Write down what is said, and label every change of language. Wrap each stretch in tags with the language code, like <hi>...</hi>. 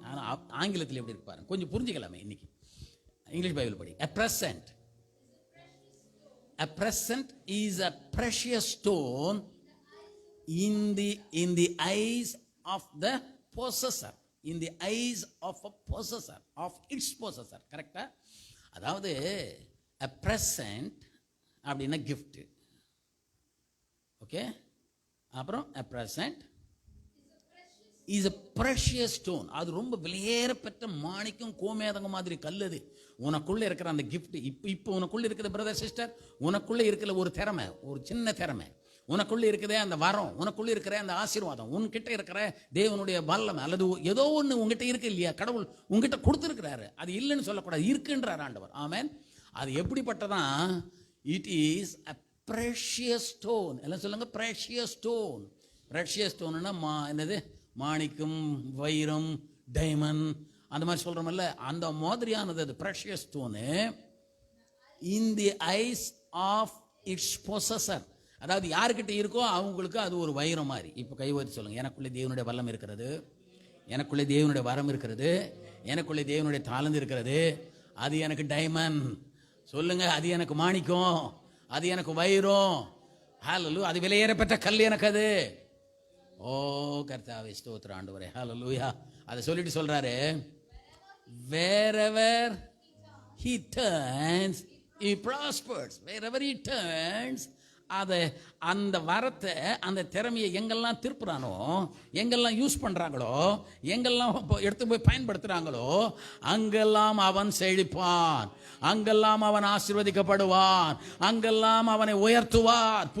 <ta>ஆனால் ஆங்கிலத்தில் எப்படி இருக்கு பாருங்க, கொஞ்சம் புரிஞ்சுக்கலாமே. இன்னைக்கு இங்கிலீஷ் பைபிள் படி.</ta> <en>A present is a precious stone in the eyes of the possessor, in the eyes of a possessor, of its possessor. கரெக்டா?</en> <ta>அதாவது</ta> <en>a present</en> <ta>அப்படின்னா</ta> <en>gift. Okay,</en> <ta>அப்புறம்</ta> <en>a present is a precious stone.</en> <ta>அது ரொம்ப விலையேறப்பட்ட மாணிக்கம் கோமேதகம் மாதிரி கல்லது. உனக்குள்ள இருக்கிற அந்த gift, இப்போ உனக்குள்ள இருக்கிற பிரதர் சிஸ்டர், உனக்குள்ள இருக்கிற ஒரு திறமை, ஒரு சின்ன திறமை, உனக்குள்ள இருக்கிற அந்த வரம், உனக்குள்ள இருக்கிற அந்த ஆசீர்வாதம், உன்கிட்ட இருக்கிற தேவனுடைய வல்லமை அல்லது ஏதோ ஒன்று உங்ககிட்ட இருக்கு இல்லையா, கடவுள் உங்ககிட்ட கொடுத்துருக்கிறாரு. அது இல்லைன்னு சொல்லக்கூடாது, இருக்குன்றார் ஆண்டவர். ஆமென். அது எப்படிப்பட்டதான்?</ta> <en>It is a precious stone.</en> <ta>எல்லாம் சொல்லுங்க,</ta> <en>precious stone. precious stoneனா என்னது? மாணிக்கம், வைரம், டைமண்ட், அந்த மாதிரி சொல்றோம்ல, அந்த மாதிரியானது அது precious stone in the eyes of its possessor.</en> <ta>அதாவது யாருக்கிட்ட இருக்கோ அவங்களுக்கு அது ஒரு வைரம் மாதிரி. இப்போ கைவரி சொல்லுங்க, எனக்குள்ளே தேவனுடைய வல்லம் இருக்கிறது, எனக்குள்ளே தேவனுடைய வரம் இருக்கிறது, எனக்குள்ளே தேவனுடைய தாளந்து இருக்கிறது, அது எனக்கு டைமண்ட். சொல்லுங்க, அது எனக்கு மாணிக்கம், அது எனக்கு வைரம். ஹல்லேலூயா, அது விலையேறப்பட்ட கல் எனக்கு அது. ஓ கர்த்தாவே ஸ்தோத்திரம் ஆண்டவரே, ஹல்லேலூயா. அதை சொல்லிட்டு சொல்றாரு,</ta> <en>wherever he turns he prospers, wherever he turns.</en> <ta>அதை அந்த வரத்தை, அந்த திறமையை எங்கெல்லாம் திருப்புறானோ, எங்கெல்லாம் யூஸ் பண்றாங்களோ, எங்கெல்லாம் எடுத்து போய் பயன்படுத்துறாங்களோ, அங்கெல்லாம் அவன் செழிப்பான், அங்கெல்லாம் அவன் ஆசீர்வதிக்கப்படுவான், அங்கெல்லாம் அவனை உயர்த்துவார்.</ta>